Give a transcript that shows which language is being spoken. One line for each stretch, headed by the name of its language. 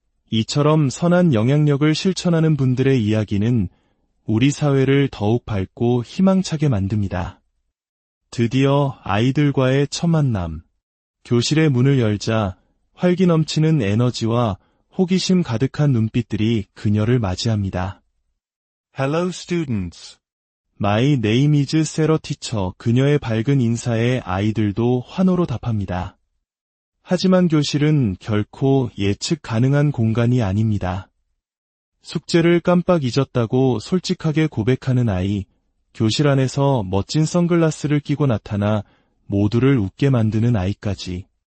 Korean: 이처럼 선한 영향력을 실천하는 분들의 이야기는 우리 사회를 더욱 밝고 희망차게 만듭니다. 드디어 아이들과의 첫 만남. 교실의 문을 열자 활기 넘치는 에너지와 호기심 가득한 눈빛들이 그녀를 맞이합니다.
English: Hello, students. My name is Sarah Teacher.
Korean: 그녀의 밝은 인사에 아이들도 환호로 답합니다. 하지만 교실은 결코 예측 가능한 공간이 아닙니다. 숙제를 깜빡 잊었다고 솔직하게 고백하는 아이, 교실 안에서 멋진 선글라스를 끼고 나타나 모두를 웃게 만드는 아이까지.